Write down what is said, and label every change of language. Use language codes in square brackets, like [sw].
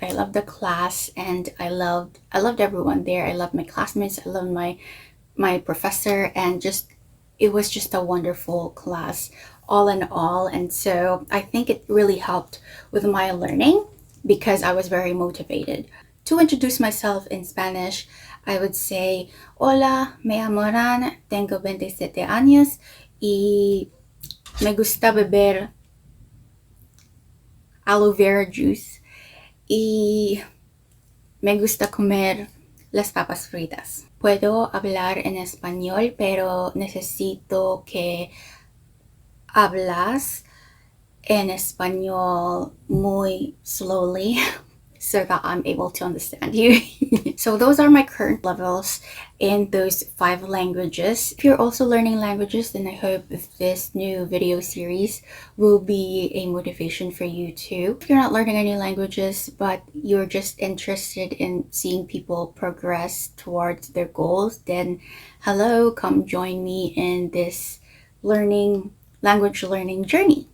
[en] I loved the class, and I loved everyone there. I loved my classmates, I loved my professor, and it was just a wonderful class all in all. And so I think it really helped with my learning because I was very motivated. To introduce myself in Spanish, I would say, [es] Hola, me llamo Ran, tengo 27 años y me gusta beber aloe vera juice y me gusta comer las papas fritas. Puedo hablar en español, pero necesito que hablas en español muy [en] slowly so that I'm able to understand you. So those are my current levels in those 5 languages. If you're also learning languages, then I hope this new video series will be a motivation for you too. If you're not learning any languages, but you're just interested in seeing people progress towards their goals, then hello, come join me in this language learning journey.